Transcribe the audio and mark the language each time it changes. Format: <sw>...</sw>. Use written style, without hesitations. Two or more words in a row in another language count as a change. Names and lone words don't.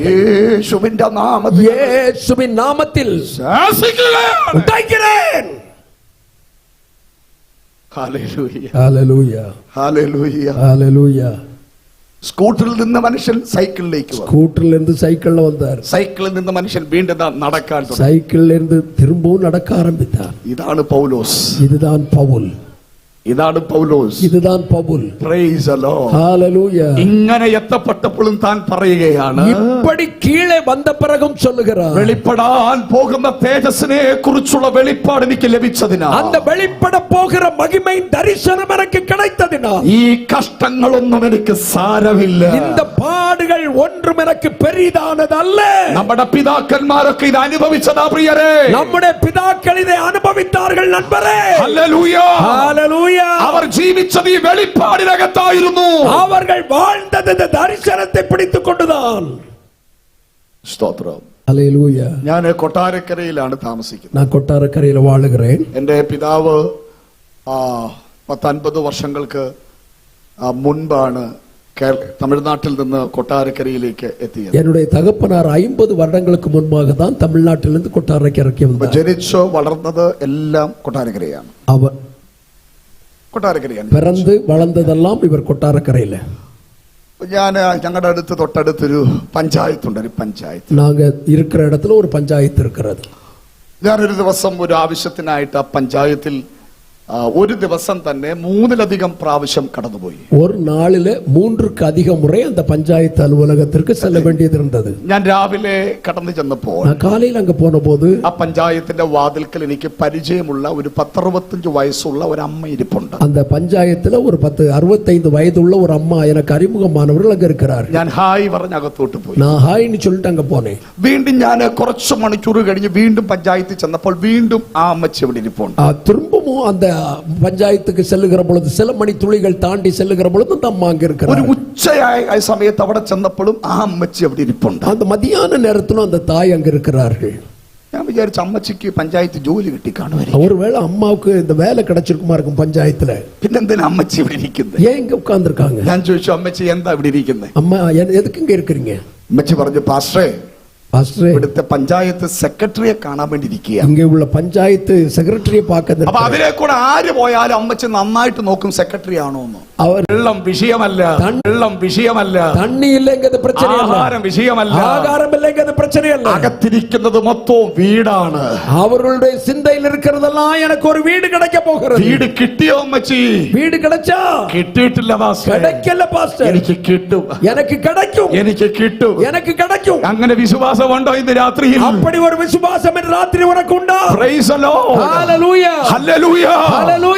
<ml>യേശുവിന്റെ നാമത്തിൽ,</ml> <ta>இயேசுவின் நாமத்தில்</ta> <ml>ശാസിക്കുകയാണ്.</ml> <ta>உடைக்கிறேன்.</ta> <ml>ഹല്ലേലൂയ.</ml> <ta>ஹalleluya.</ta> <ml>ഹല്ലേലൂയ.</ml> <ta>ஹalleluya.</ta> <ml>സ്കൂട്ടറിൽ നിന്ന് മനുഷ്യൻ സൈക്കിളിലേക്ക് വന്നു.</ml> <ta>ஸ்கூட்டர்ல இருந்து சைக்கிள்ல வந்தார்.</ta> <ml>സൈക്കിളിൽ നിന്ന് മനുഷ്യൻ വീണ്ടും നടക്കാൻ തുടങ്ങി.</ml> <ta>சைக்கிள்ல இருந்து திரும்பவும் நடக்க ஆரம்பித்தார்.</ta> <ml>ഇതാണ് പൗലോസ്.</ml> <ta>இதுதான் பவுல்.</ta> <ml>ഇതാണ് പൗലോസ്.</ml> <ta>இதுதான் பவுல்.</ta> <en>Praise the Lord.</en> <ta>ஹalleluya.</ta> <ml>ഇങ്ങനെ എത്തപ്പെട്ടപ്പോഴും താൻ പറയുകയാണ്,</ml> <ta>இப்படி கீழே வந்த பிறகும் சொல்லுகிறார்,</ta> <ml>വെളിപ്പെടാൻ പോകുന്ന തേജസ്സിനെ കുറിച്ചുള്ള വെളിപ്പാട് എനിക്ക് ലഭിച്ചതിനാൽ,</ml> <ta>அந்த வெளிப்பட போகிற மகிமையின் தரிசனம் எனக்கு கிடைத்ததினால்,</ta> <ml>ഈ കഷ്ടങ്ങളൊന്നും എനിക്ക് സാരമില്ല.</ml> <ta>இந்த பாடுகள் ஒன்றும் எனக்கு பெரிதானதல்ல.</ta> <ml>നമ്മുടെ പിതാക്കന്മാരൊക്കെ ഇത് അനുഭവിച്ചതാ പ്രിയരേ.</ml> <ta>நம்முடைய பிதாக்கள் இதை அனுபவித்தார்கள் நண்பரே.</ta> <ml>ഹല്ലേലൂയ.</ml> <ta>ஹalleluya.</ta> <ml>അവർ ജീവിച്ചത് ഈ വെളിപ്പാടിനകത്തായിരുന്നു.</ml> <ta>அவர்கள் வாழ்ந்தது இந்த தரிசனத்தை பிடித்துக் கொண்டுதான்.</ta> <ml>സ്തോത്രം.</ml> <ta>ஹalleluya.</ta> <ml>ഞാൻ കൊട്ടാരക്കരയിലാണ് താമസിക്കുന്നത്.</ml> <ta>நான் கொட்டாரக்கரையில வாழுகிறேன்.</ta> <ml>എന്റെ പിതാവ് 50 വർഷങ്ങൾക്ക് മുൻപാണ് തമിഴ്നാട്ടിൽ നിന്ന് കൊട്ടാരക്കരയിലേക്ക് എത്തിയത്.</ml> <ta>என்னுடைய தகப்பனார் 50 வருடங்களுக்கு முன்பாக தான் தமிழ்நாட்டிலிருந்து கொட்டாரக்கரைக்கு வந்தார்.</ta> <ml>ജനിച്ചോ വളർന്നത് എല്ലാം കൊട്ടാരക്കരയാണ്.</ml> <ta>அவர்</ta> <ml>കൊട്ടാരക്കരയാണ്.</ml> <ta>பிறந்து வளர்ந்ததெல்லாம் இவர் கொட்டாரக்கரையில.</ta> <ml>ഞാൻ ഞങ്ങളുടെ അടുത്ത് തൊട്ടടുത്തൊരു പഞ്ചായത്തുണ്ട്. ഒരു പഞ്ചായത്ത്,</ml> <ta>நாங்க இருக்கிற இடத்துல ஒரு பஞ்சாயத்து இருக்கிறது.</ta> <ml>ഞാനൊരു ദിവസം ഒരു ആവശ്യത്തിനായിട്ട് ആ പഞ്ചായത്തിൽ ഒരു ദിവസം തന്നെ 3-ലധികം പ്രാവശ്യം കടന്നുപോയി.</ml> <ta>ஒரு நாளில 3க்கு அதிக முறை அந்த பஞ்சாயத்து அலுவலகத்திற்கு செல்ல வேண்டியது இருந்தது.</ta> <ml>ഞാൻ രാവിലെ കടന്നു ചെന്നപ്പോൾ</ml> <ta>நான் காலையில் அங்க போன போது</ta> <ml>ആ പഞ്ചായത്തിന്റെ വാതിൽക്കൽ എനിക്ക് പരിചയമുള്ള ഒരു 10-65 വയസ്സുള്ള ഒരു അമ്മ ഇരിപ്പുണ്ട്.</ml> <ta>அந்த பஞ்சாயத்துல ஒரு 65 வயதுள்ள ஒரு அம்மா எனக்கு அறிமுகமானவர்கள் அங்க இருக்கிறார்கள்.</ta> <ml>ഞാൻ ഹായ് പറഞ്ഞ് അകത്തോട്ട് പോയി.</ml> <ta>நான் ஹாய்னு சொல்லிட்டு அங்க போனேன்.</ta> <ml>വീണ്ടും ഞാൻ കുറച്ച് മണിക്കൂർ കഴിഞ്ഞ് വീണ്ടും പഞ്ചായത്തിൽ ചെന്നപ്പോൾ വീണ്ടും ആ അമ്മച്ചി അവിടെ ഇരിപ്പുണ്ട്.</ml> <ta>திரும்பவும் அந்த பஞ்சாயத்துக்கு செல்லுகிற பொழுது சில மணி துளிகள் தாண்டி செல்லுகிற பொழுது அந்த அம்மா அங்க</ta> <ml>ഒരു</ml> <ta>இருக்கிறார்.</ta> <ml>ഉച്ചയായ സമയത്ത് അവിടെ ചെന്നപ്പോഴും ആ അമ്മച്ചി അവിടെ ഇരിപ്പുണ്ട്.</ml> <ta>அந்த மதியான நேரத்திலும் அந்த தாய் அங்க இருக்கிறார்கள்.</ta> <ml>ഞാൻ വിചാരിച്ചു അമ്മച്ചിക്ക് പഞ്ചായത്ത് ജോലി കിട്ടി കാണുമായിരിക്കും.</ml> <ta>ஒருவேளை அம்மாவுக்கு இந்த வேலை கிடைச்சிருக்குமா இருக்கும் பஞ்சாயத்துல.</ta> <ml>പിന്നെന്തിനാ അമ്മച്ചി ഇവിടെ ഇരിക്കുന്നത്?</ml> <ta>ஏன் இங்க உட்கார்ந்து இருக்காங்க?</ta> <ml>ഞാൻ ചോദിച്ചു, അമ്മച്ചി എന്താ ഇവിടെ ഇരിക്കുന്നത്?</ml> <ta>அம்மா எதுக்கு இங்க இருக்கிறீங்க?</ta> <ml>അമ്മച്ചി പറഞ്ഞു, പാസ്റ്ററേ,</ml> <ta>பாஸ்டரே,</ta> <ml>ഇവിടുത്തെ പഞ്ചായത്ത് സെക്രട്ടറിയെ കാണാൻ വേണ്ടി ഇരിക്കുക.</ml> <ta>இங்க உள்ள பஞ்சாயத்து செக்ரட்டரியை பார்க்க.</ta> <ml>അപ്പൊ അതിലെ കൂടെ ആര് പോയാലും അമ്മച്ചി നന്നായിട്ട് നോക്കും സെക്രട്ടറി ആണോ എന്ന്.</ml> <ta>அவர்</ta> <ml>വെള്ളം വിഷയമല്ല, വെള്ളം വിഷയമല്ല,</ml> <ta>தண்ணி இல்லைங்கிறது பிரச்சனை இல்ல,</ta> <ml>ആഹാരം വിഷയമല്ല,</ml> <ta>ஆகாரம் இல்லைங்கிறது பிரச்சனை இல்ல,</ta> <ml>അകത്തിരിക്കുന്നത് മൊത്തവും വീടാണ്.</ml> <ta>அவர்களுடைய சிந்தையில் இருக்கிறதெல்லாம் எனக்கு ஒரு வீடு கிடைக்க போகிறது.</ta> <ml>വീട് കിട്ടിയോ അമ്മച്ചി?</ml> <ta>வீடு கிடைச்சா?</ta> <ml>കിട്ടിയിട്ടില്ല പാസ്റ്റർ.</ml> <ta>கிடைக்கல பாஸ்டர்.</ta> <ml>എനിക്ക് കിട്ടും,</ml> <ta>எனக்கு கிடைக்கும்,</ta> <ml>എനിക്ക് കിട്ടും,</ml> <ta>எனக்கு கிடைக்கும்.</ta> <ml>അങ്ങനെ വിശ്വാസമുണ്ടോ ഇന്ന് രാത്രിയിൽ?</ml> <ta>அப்படி ஒரு விசுவாசம் இந்த ராத்திரி உனக்கு உண்டா?</ta> <en>Praise the Lord.</en> <ml>ഹല്ലേലൂയ, ഹല്ലേലൂയ, ഹല്ലേലൂയ.</ml>